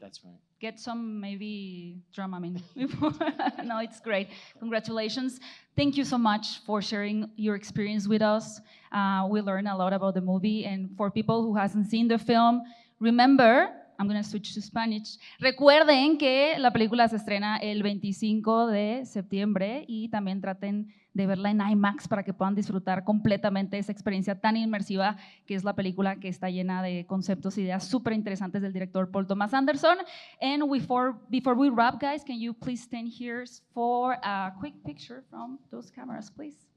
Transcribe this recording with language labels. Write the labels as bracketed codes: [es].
[en] That's right. Get some maybe Dramamine before. No, it's great. Congratulations. Thank you so much for sharing your experience with us. We learned a lot about the movie, and for people who hasn't seen the film, remember, I'm going to switch to Spanish. [es] Recuerden que la película se estrena el 25 de septiembre y también traten de verla en IMAX para que puedan disfrutar completamente esa experiencia tan inmersiva que es la película, que está llena de conceptos, ideas súper interesantes del director Paul Thomas Anderson. [en] And before we wrap, guys, can you please stand here for a quick picture from those cameras, please?